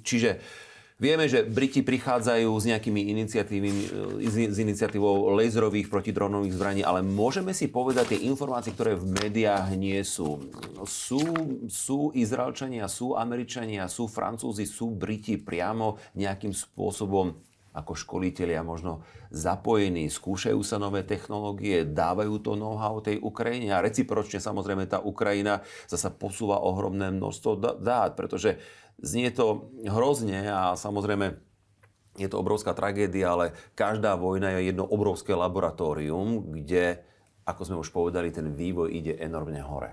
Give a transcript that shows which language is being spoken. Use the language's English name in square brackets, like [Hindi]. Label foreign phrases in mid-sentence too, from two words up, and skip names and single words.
[Slovak] Čiže vieme, že Briti prichádzajú s nejakými iniciatívou laserových protidronových zbraní, ale môžeme si povedať tie informácie, ktoré v médiách nie sú. Sú Izraelčania, sú Američania, sú Francúzi, sú Briti priamo nejakým spôsobom ako školitelia možno zapojení, skúšajú sa nové technológie, dávajú to know-how tej Ukrajine a recipročne samozrejme tá Ukrajina zasa posúva ohromné množstvo dát, pretože znie to hrozne a samozrejme je to obrovská tragédia, ale každá vojna je jedno obrovské laboratórium, kde, ako sme už povedali, ten vývoj ide enormne hore.